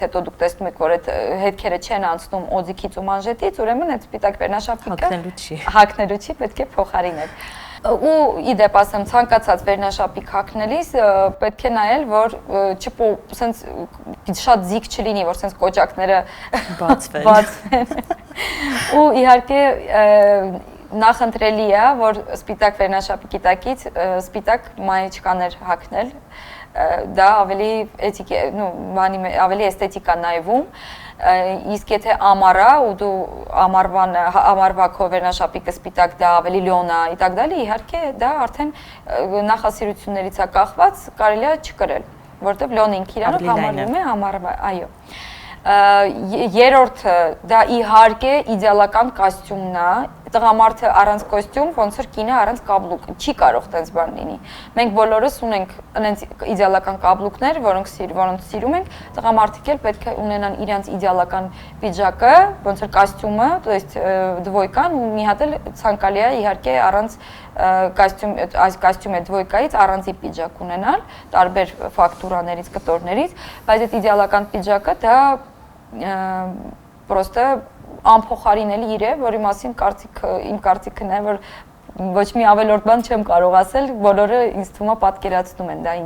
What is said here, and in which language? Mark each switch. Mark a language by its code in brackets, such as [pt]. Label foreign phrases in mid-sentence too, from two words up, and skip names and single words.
[hy] հետո դուք տեսնում եք, որ այդ հետքերը չեն անցնում օձիքից ու մանժետից, ուրեմն այդ սպիտակ վերնաշապիկը հագնելու չի, պետք է փոխարինել։ Ու իդեպ ասեմ, ցանկացած վերնաշապիկ հագնելիս պետք է նայել, որ սենց շատ զիգ չլինի, որ սենց կոճակները բացվեն։ Ու իհարկե նախընտրելի է, որ սպիտակ վերնաշապիկի տակից սպիտակ մայիչկաներ հագնել, դա ավելի էսթետիկ է նայվում, իսկ եթե ամառ է ու դու ամառվա քո վերնաշապիկը սպիտակ դա ավելի լյոն է, [ru] и так далее, [hy] իհարկե դա արդեն նախասիրություններից է կախված, կարելի է չկրել, որովհետև լյոնը ինքը իրանով համարվում է ամառվա, այո։ Երրորդը դա իհարկե իդեալական կոստյումն է, տղամարդը առանց կոստյում, ոնց որ կինը առանց կաբլուկ, չի կարող տենց բան լինի։ Մենք բոլորս ունենք այնց իդեալական կաբլուկներ, որոնց սիրում ենք, տղամարդիկ էլ պետք է ունենան իրենց իդեալական պիջակը, ոնց որ կոստյումը, [ru] то есть [hy] դվոյկան ու մի հատ էլ ցանկալի է իհարկե առանց կոստյումի դվոյկայից առանձի պիջակ ունենալ, տարբեր ֆակտուրաներից, կտորներից, բայց այդ իդեալական պիջակը դա պրոստը անփոխարինելի իր է, որի մասին իմ կարծիքն է, որ ոչ մի ավելորդ բան չեմ կարող ասել, բոլորը ինձ թվում է պատկերացնում են դա ինչ